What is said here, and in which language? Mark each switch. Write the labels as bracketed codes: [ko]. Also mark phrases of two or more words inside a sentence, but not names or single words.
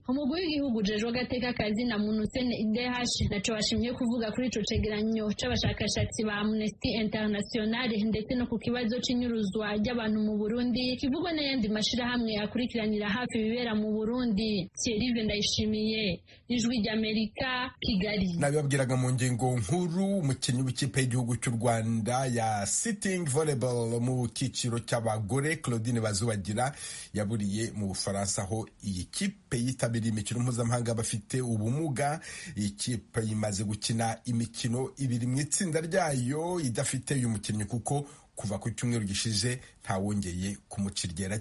[rn] Umugwi w'igihugu jeje agateka kazina muntu CNIDH naco washimye kuvuga kuri ico cegeranyo c'abashakashatsi ba Amnesty International ndetse no ku kibazo c'inyuruzwa ry'abantu mu Burundi kivugwa n'ayandi mashirahamwe akurikiranira hafi bibera mu Burundi. Thierry Ndayishimiye, Ijwi ry'Amerika, Kigali. [rw] Nabibabwiraga mu ngingo nkuru umukinnyi w'ikipe y'igihugu cy'u Rwanda ya [en] sitting volleyball [rw] mu kiciro cy'abagore Claudine Bazubagira yaburiye mu Bufaransa aho iyi kipe yitabiriye imikino mpuzamahanga bafite ubumuga. Iyi kipe imaze gukina imikino 2 mu itsinda ryayo idafite uyu mukinnyi kuko kuva ku cyumweru gishize ntawongeye kumuciryera.